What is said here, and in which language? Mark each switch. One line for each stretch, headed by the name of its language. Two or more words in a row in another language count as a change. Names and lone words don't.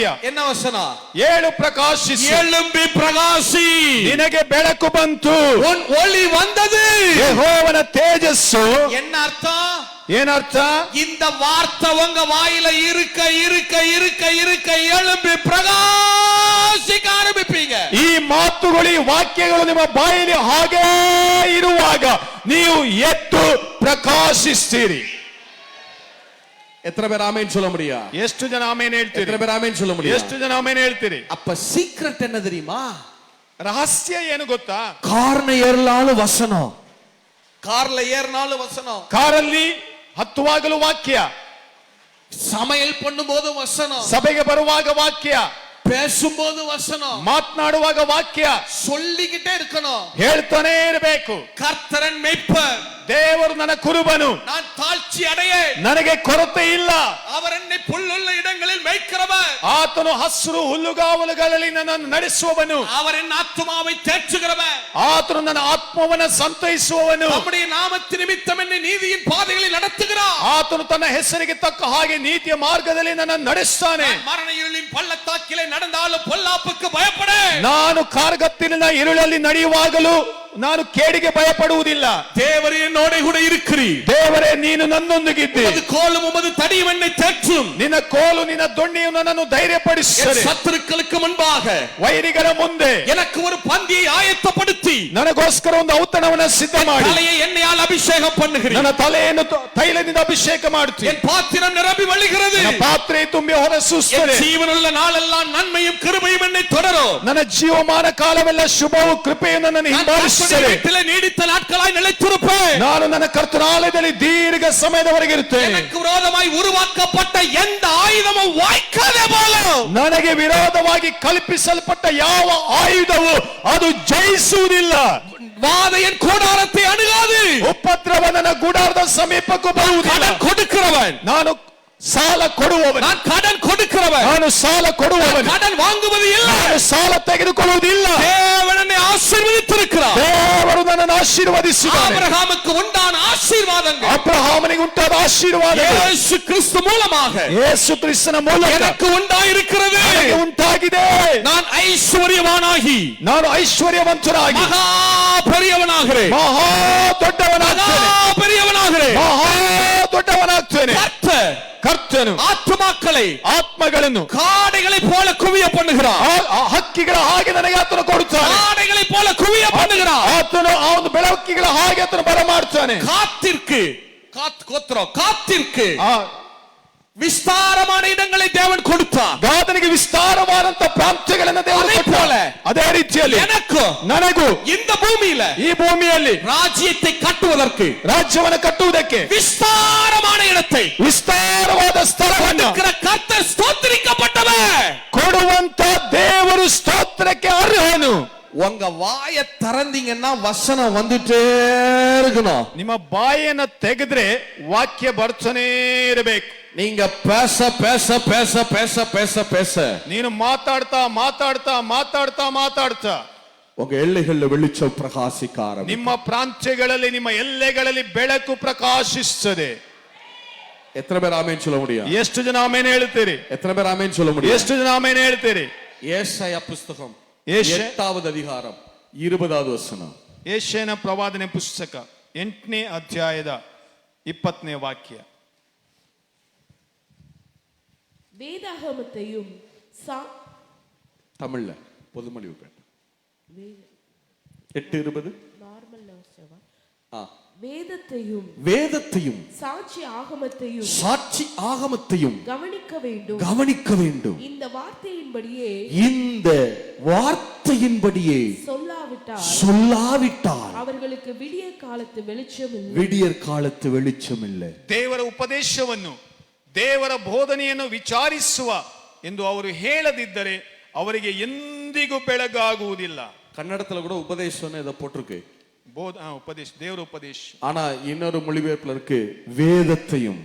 Tamil: என்ன வசனம்?
Kannada: ಏಳು ಪ್ರಕಾಶಿಸಿ,
Tamil: எழும்பி பிரகாசி,
Kannada: ನಿನಗೆ ಬೆಳಕು ಬಂತು,
Tamil: உன் ஒளி வந்தது.
Kannada: ಯೆಹೋವನ ತೇಜಸ್ಸು.
Tamil: என்ன அர்த்தம்?
Kannada: ಏನರ್ಥ?
Tamil: இந்த வார்த்தை உங்க வாயில இருக்க இருக்க இருக்க இருக்க எழும்பி பிரகாசிக்க ஆரம்பிப்பீங்க.
Kannada: ಈ ಮಾತುಗಳು, ಈ ವಾಕ್ಯಗಳು ನಿಮ್ಮ ಬಾಯಲ್ಲಿ ಹಾಗೇ ಇರುವಾಗ ನೀವು ಎದ್ದು ಪ್ರಕಾಶಿಸ್ತೀರಿ.
Tamil: எத்தனை பேர் ஆமென் சொல்ல முடியும்?
Kannada: ಎಷ್ಟು ಜನ ಆಮೇನ್ ಹೇಳ್ತೀರಿ?
Tamil: எத்தனை பேர் ஆமென் சொல்ல முடியும்?
Kannada: ಎಷ್ಟು ಜನ ಆಮೇನ್ ಹೇಳ್ತೀರಿ?
Tamil: அப்ப சீக்ரெட் என்ன தெரியுமா?
Kannada: ರಹಸ್ಯ ಏನು ಗೊತ್ತಾ?
Tamil: கார்ல ஏறலாலும் வசனம், கார்ல ஏறினாலும் வசனம்,
Kannada: ಕಾರಲ್ಲಿ ಹತ್ತುವಾಗಲೂ ವಾಕ್ಯ,
Tamil: சமையல் பண்ணும்போது வசனம்,
Kannada: ಸಭೆಗೆ ಬರುವಾಗ ವಾಕ್ಯ,
Tamil: பேசும்போது வசனம்,
Kannada: ಮಾತನಾಡುವಾಗ ವಾಕ್ಯ,
Tamil: சொல்லிக்கிட்டே இருக்கணும்.
Kannada: ಹೇಳ್ತಾನೆ ಇರಬೇಕು.
Tamil: கர்த்தரன் மேய்ப்பர்,
Kannada: ದೇವರು ನನ್ನ ಕುರುಬನು,
Tamil: நான் தாழ்ச்சி அடையேன்,
Kannada: ನನಗೆ ಕೊರತೆ ಇಲ್ಲ.
Tamil: அவர் என்னை புல்லுள்ள இடங்களில் மேய்க்கிறவர்,
Kannada: ಆತನು ಹಸಿರು ಹುಲ್ಲುಗಾವಲುಗಳಲ್ಲಿ ನನ್ನನ್ನು ನಡೆಸುವವನು,
Tamil: அவர் என் ஆத்துமாவை தேற்றுகிறவர்,
Kannada: ಆತನು ನನ್ನ ಆತ್ಮವನ್ನು ಸಂತೈಸುವವನು,
Tamil: நம்முடைய நாமத்து நிமித்தம் என்னை நீதியின் பாதைகளில் நடத்துகிறார்,
Kannada: ಆತನು ತನ್ನ ಹೆಸರಿಗೆ ತಕ್ಕ ಹಾಗೆ ನೀತಿಯ ಮಾರ್ಗದಲ್ಲಿ ನನ್ನನ್ನು ನಡೆಸ್ತಾನೆ.
Tamil: மரண இருளின் பள்ளத்தாக்கிலே நடந்தாலும் பொல்லாப்புக்கு பயப்படேன்,
Kannada: ನಾನು ಕಾರ್ಗತ್ತಿನ இருಳಲ್ಲಿ ನಡೆಯುವಾಗಲೂ ನಾನು ಕೇಡಿಗೆ ಭಯಪಡುವುದಿಲ್ಲ.
Tamil: தேவரே என்னோட கூட இருக்கிறீர்,
Kannada: ದೇವರೇ ನೀನು ನನ್ನೊಂದಿಗಿದ್ದಿ,
Tamil: உமது கோலும் உமது தடியும் என்னை தேற்றும்,
Kannada: ನಿನ್ನ ಕೋಲು ನಿನ್ನ ದೊಣ್ಣೆಯು ನನ್ನನ್ನು ಧೈರ್ಯಪಡಿಸುತ್ತದೆ.
Tamil: என் சத்துருக்களுக்கு முன்பாக
Kannada: ವೈರಿಗಳ ಮುಂದೆ
Tamil: எனக்கு ஒரு பந்தியை ஆயத்தப்படுத்தி
Kannada: ನನಗೋಸ್ಕರ ಒಂದು ಔತಣವನ್ನು ಸಿದ್ಧ ಮಾಡಿ
Tamil: தலையை எண்ணெயால் அபிஷேகம் பண்ணுகிறீர்,
Kannada: ನನ್ನ ತಲೆಯನ್ನು ತೈಲದಿಂದ ಅಭಿಷೇಕ ಮಾಡುತ್ತಿ.
Tamil: என் பாத்திரம் நிரம்பி வழிகிறது,
Kannada: ನನ್ನ ಪಾತ್ರೆ ತುಂಬಿ ಹೊರಸೂಸುತ್ತದೆ.
Tamil: என் ஜீவனுள்ள நாளெல்லாம் நன்மையும் கிருபையும் என்னை தொடரும்,
Kannada: ನನ್ನ ಜೀವಮಾನ ಕಾಲವೆಲ್ಲ ಶುಭವು ಕೃಪೆಯು ನನ್ನನ್ನು ಹಿಂಬಾಲಿಸುತ್ತದೆ.
Tamil: வீட்டிலே நீடித்த நாட்களாய் நிலைத்திருப்பேன்,
Kannada: ನಾನು ನನ್ನ ಕರ್ತನ ಆಲಯದಲ್ಲಿ ದೀರ್ಘ ಸಮಯದವರೆಗೆ ಇರುತ್ತೇನೆ.
Tamil: எனக்கு விரோதமாய் உருவாக்கப்பட்ட எந்த ஆயுதமும் வாய்க்காதே போலும்,
Kannada: ನನಗೆ ವಿರೋಧವಾಗಿ ಕಲ್ಪಿಸಲ್ಪಟ್ಟ ಯಾವ ಆಯುಧವು ಅದು ಜಯಿಸುವುದಿಲ್ಲ.
Tamil: வாதையின் கூடாரத்தை அணுகாது,
Kannada: ಉಪದ್ರವ ನನ್ನ ಗುಡಾರದ ಸಮೀಪಕ್ಕೂ ಬರುವುದಿಲ್ಲ.
Tamil: கடன் கொடுக்கிறவன்,
Kannada: ನಾನು ಸಾಲ ಕೊಡುವವನು,
Tamil: நான் கடன் கொடுக்கிறவன், கொடுக்கிறவன்,
Kannada: ನಾನು ಸಾಲ ಕೊಡುವವನು,
Tamil: கடன் வாங்குவது இல்லை.
Kannada: ನಾನು ಸಾಲ ತೆಗೆದುಕೊಳ್ಳುವುದಿಲ್ಲ.
Tamil: தேவன் என்னை ஆசீர்வதித்திருக்கிறார்.
Kannada: ದೇವರು ನನ್ನನ್ನು ಆಶೀರ್ವದಿಸಿದ್ದಾನೆ.
Tamil: ஆபிரகாமுக்கு உண்டான ஆசீர்வாதங்கள்
Kannada: ಅಬ್ರಹಾಮನಿಗೆ ಉಂಟಾದ ಆಶೀರ್ವಾದ
Tamil: இயேசு கிறிஸ்து மூலமாக
Kannada: ಯೇಸು ಕ್ರಿಸ್ತನ ಮೂಲಕ
Tamil: எனக்கு உண்டாயிருக்கிறது.
Kannada: ನನಗೆ ಉಂಟಾಗಿದೆ.
Tamil: நான் ஐஸ்வர்யவானாகி
Kannada: ನಾನು ಐಶ್ವರ್ಯವಂತನಾಗಿ
Tamil: மகா பெரியவனாகிறேன்.
Kannada: ಮಹಾ ದೊಡ್ಡವನಾಗ್ತೇನೆ.
Tamil: மகா பெரியவனாகிறேன்.
Kannada: ಮಹಾ ದೊಡ್ಡವನಾಗ್ತೇನೆ. ಕರ್ತನು
Tamil: ஆத்துமாக்களை
Kannada: ಆತ್ಮಗಳನ್ನು
Tamil: காடைகளை போல குவிய பண்ணுகிறார்.
Kannada: ಆ ಹಕ್ಕಿಗಳ ಹಾಗೆ ನನಗೆ ಆತನು ಕೊಡುತ್ತಾನೆ.
Tamil: காடைகளை போல குவிய பண்ணுகிறார்.
Kannada: ಆತನು ಆ ಒಂದು ಬೆಳಕಿಗಳ ಹಾಗೆ ಆತನು ಬರಮಾಡ್ತಾನೆ.
Tamil: காத்திற்கு விஸ்தாரமான இடங்களை தேவன் கொடுத்தார்.
Kannada: ಗಾದನಿಗೆ ವಿಸ್ತಾರವಾದಂತ ಪ್ರಾಂತ್ಯಗಳನ್ನು ದೇವರು ಕೊಟ್ಟಾನೆ. ಅದೇ ರೀತಿಯಲ್ಲಿ
Tamil: எனக்கு
Kannada: ನನಗೂ
Tamil: இந்த பூமியில
Kannada: ಈ ಭೂಮಿಯಲ್ಲಿ ರಾಜ್ಯத்தை ಕಟ್ಟುವುದಕ್ಕೆ, ರಾಜ್ಯವನ್ನು ಕಟ್ಟುವುದಕ್ಕೆ
Tamil: விஸ்தாரமான இடத்தை
Kannada: ವಿಸ್ತಾರವಾದ ಸ್ಥಳವನ್ನು
Tamil: கர்த்தர் ஸ்தோத்திரிக்கப்பட்டவர்
Kannada: ಕೊಡುವಂತ ದೇವರು ಸ್ತೋತ್ರಕ್ಕೆ ಅರ್ಹನು.
Tamil: உங்க வாயை திறந்தீங்கன்னா வசனம் வந்துட்டே இருக்கணும்.
Kannada: ನಿಮ್ಮ ಬಾಯಿಯನ್ನು ತೆಗೆದ್ರೆ ವಾಕ್ಯ ಬರ್ತಾನೆ ಇರಬೇಕು.
Tamil: நீங்க பேச பேச பேச பேச பேச பேச
Kannada: ನೀನು ಮಾತಾಡ್ತಾ ಮಾತಾಡ್ತಾ ಮಾತಾಡ್ತಾ ಮಾತಾಡ್ತಾ
Tamil: உங்க எல்லைகள்ல வெளிச்சம் பிரகாசிக்க ஆரம்பிக்கும்.
Kannada: ನಿಮ್ಮ ಪ್ರಾಂತ್ಯಗಳಲ್ಲಿ ನಿಮ್ಮ ಎಲ್ಲೆಗಳಲ್ಲಿ ಬೆಳಕು ಪ್ರಕಾಶಿಸುತ್ತದೆ.
Tamil: எத்தனை பேர் ஆமென் சொல்ல முடியும்?
Kannada: ಎಷ್ಟು ಜನ ಆಮೆನ್ ಹೇಳ್ತೀರಿ?
Tamil: எத்தனை பேர் ஆமென் சொல்ல முடியும்?
Kannada: ಎಷ್ಟು ಜನ ಆಮೆನ್ ಹೇಳ್ತೀರಿ?
Tamil: ஏசாயா புத்தகம் ஏசாயா 8வது அதிகாரம் 20வது வசனம்.
Kannada: ಯೆಶಾಯನ ಪ್ರವಾದನೆ ಪುಸ್ತಕ 8ನೇ ಅಧ್ಯಾಯದ 20ನೇ ವಾಕ್ಯ.
Tamil: வேதாகமத்தையும் தமிழ்ல பொதுமொழி பேட்ட 8:20 நார்மல் நோஸ்டவா ஆ வேதத்தையும் சாட்சி ஆகமத்தையும் கவனிக்க வேண்டும். இந்த வார்த்தையின்படியே சொல்லாவிட்டால் அவர்களுக்கு விடியற் காலத்து வெளிச்சம் இல்லை.
Kannada: ದೇವರ ಉಪದೇಶವನ್ನು ದೇವರ ಬೋಧನೆಯನ್ನು ವಿಚಾರಿಸುವ ಎಂದು ಅವರು ಹೇಳದಿದ್ದರೆ ಅವರಿಗೆ ಎಂದಿಗೂ ಬೆಳಗಾಗುವುದಿಲ್ಲ. ಕನ್ನಡದಲ್ಲಿ ಕೂಡ ಉಪದೇಶವನ್ನು ಇದ போட்டிருக்கு. ಉಪದೇಶ ದೇವರ ಉಪದೇಶ.
Tamil: ஆனா இன்னொரு மொழிபெயர்ப்புல இருக்கு வேதத்தையும்.